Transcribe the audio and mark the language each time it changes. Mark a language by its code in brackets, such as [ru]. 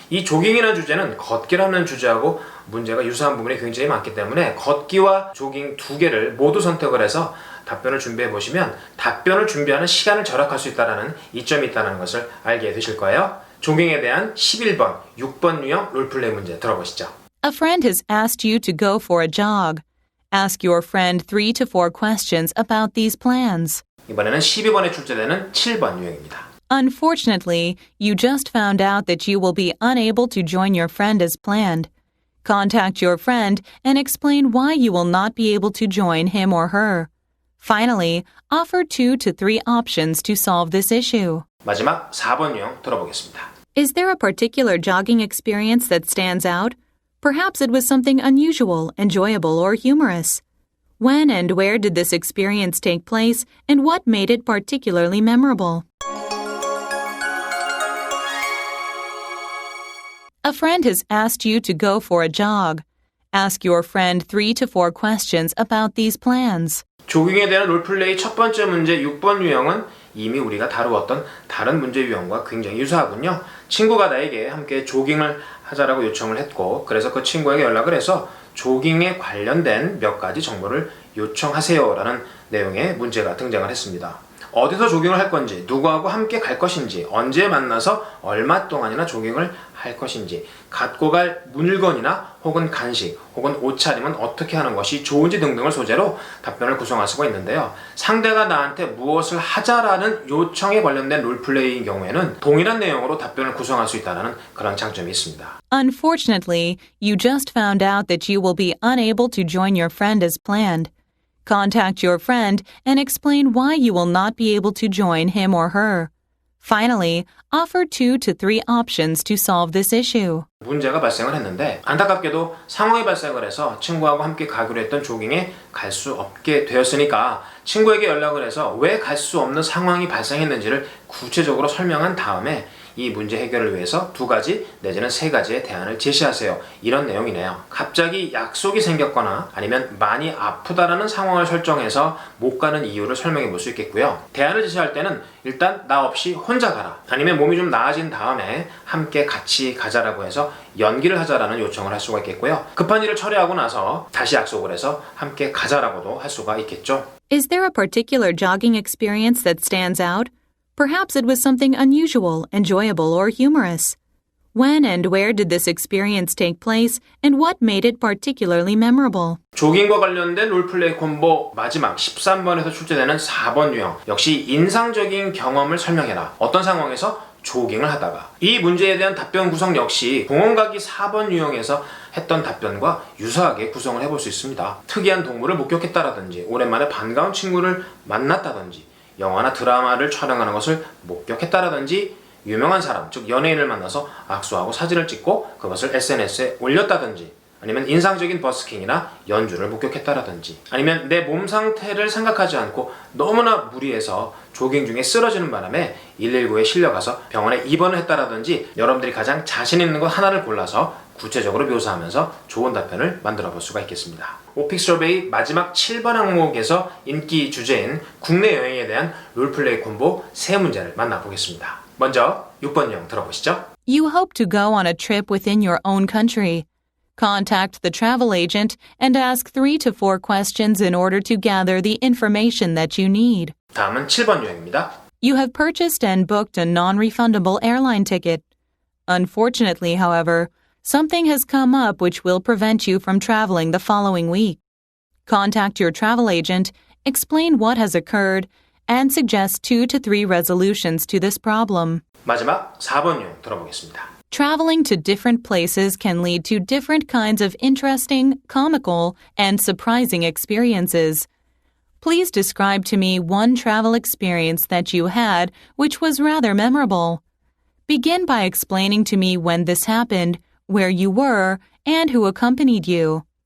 [ko] 이 조깅이라는 주제는 걷기라는 주제하고 문제가 유사한 부분이 굉장히 많기 때문에 걷기와 조깅 두 개를 모두 선택을 해서 답변을 준비해 보시면 답변을 준비하는 시간을 절약할 수 있다는 이점이 있다는 것을 알게 되실 거예요. 조깅에 대한 11번, 6번 유형 롤플레이 문제 들어보시죠. [en] A friend has asked you to go for a jog. Ask your friend 3 to 4 questions about these plans. [ko] 이번에는 12번에 출제되는 7번 유형입니다. [en] Unfortunately, you just found out that you will be unable to join your friend as planned. Contact your friend and explain why you will not be able to join him or her. Finally, offer 2 to 3 options to solve this issue. [ko] 마지막 4번 유형 들어보겠습니다. [en] Is there a particular jogging experience that stands out? Perhaps it was something unusual, enjoyable, or humorous. When and where did this experience take place, and what made it particularly memorable? A friend has asked you to go for a jog. Ask your friend 3 to 4 questions about these plans. [ko] 조깅에 대한 롤플레이 첫 번째 문제 6번 유형은 이미 우리가 다루었던 다른 문제 유형과 굉장히 유사하군요. 친구가 나에게 함께 조깅을 하자라고 요청을 했고 그래서 그 친구에게 연락을 해서 조깅에 관련된 몇 가지 정보를 요청하세요라는 내용의 문제가 등장을 했습니다. 어디서 조깅을 할 건지, 누구하고 함께 갈 것인지, 언제 만나서 얼마 동안이나 조깅을 할 것인지, 갖고 갈 물건이나 혹은 간식, 혹은 옷차림은 어떻게 하는 것이 좋은지 등등을 소재로 답변을 구성할 수가 있는데요. 상대가 나한테 무엇을 하자라는 요청에 관련된 롤플레이인 경우에는 동일한 내용으로 답변을 구성할 수 있다는 그런 장점이 있습니다. [en] Unfortunately, you just found out that you will be unable to join your friend as planned. Contact your friend and explain why you will not be able to join him or her. Finally, offer 2 to 3 options to solve this issue. [ko] 문제가 발생을 했는데 안타깝게도 상황이 발생을 해서 친구하고 함께 가기로 했던 조깅에 갈 수 없게 되었으니까 친구에게 연락을 해서 왜 갈 수 없는 상황이 발생했는지를 구체적으로 설명한 다음에 이 문제 해결을 위해서 2가지 내지는 3가지의 대안을 제시하세요. 이런 내용이네요. 갑자기 약속이 생겼거나 아니면 많이 아프다라는 상황을 설정해서 못 가는 이유를 설명해 볼 수 있겠고요. 대안을 제시할 때는 일단 나 없이 혼자 가라. 아니면 몸이 좀 나아진 다음에 함께 같이 가자라고 해서 연기를 하자라는 요청을 할 수가 있겠고요. 급한 일을 처리하고 나서 다시 약속을 해서 함께 가자라고도 할 수가 있겠죠. [en] Is there a particular jogging experience that stands out? Perhaps it was something unusual, enjoyable, or humorous. When and where did this experience take place, and what made it particularly memorable? [ko] 조깅과 관련된 롤플레이 콤보 마지막 13번에서 출제되는 4번 유형. 역시 인상적인 경험을 설명해라. 어떤 상황에서 조깅을 하다가. 이 문제에 대한 답변 구성 역시 공원 가기 4번 유형에서 했던 답변과 유사하게 구성을 해볼 수 있습니다. 특이한 동물을 목격했다라든지 오랜만에 반가운 친구를 만났다든지 영화나 드라마를 촬영하는 것을 목격했다라든지 유명한 사람, 즉 연예인을 만나서 악수하고 사진을 찍고 그것을 SNS에 올렸다든지 아니면 인상적인 버스킹이나 연주를 목격했다라든지 아니면 내 몸 상태를 생각하지 않고 너무나 무리해서 조깅 중에 쓰러지는 바람에 119에 실려가서 병원에 입원을 했다라든지 여러분들이 가장 자신 있는 것 하나를 골라서 구체적으로 묘사하면서 좋은 답변을 만들어 볼 수가 있겠습니다. 오픽 서베이 마지막 7번 항목에서 인기 주제인 국내 여행에 대한 롤플레이 콤보 3문제를 만나보겠습니다. 먼저 6번 유형 들어보시죠. [en] You hope to go on a trip within your own country. Contact the travel agent and ask 3 to 4 questions in order to gather the information that you need. [ko] 다음은 7번 유형입니다. [en] You have purchased and booked a non-refundable airline ticket. Unfortunately, however, something has come up which will prevent you from traveling the following week. Contact your travel agent, explain what has occurred, and suggest 2 to 3 resolutions to this problem. [ko] 마지막 4번 유형 들어보겠습니다. [en] Traveling to different places can lead to different kinds of interesting, comical, and surprising experiences. Please describe to me one travel experience that you had which was rather memorable. Begin by explaining to me when this happened, where you were, and who accompanied you.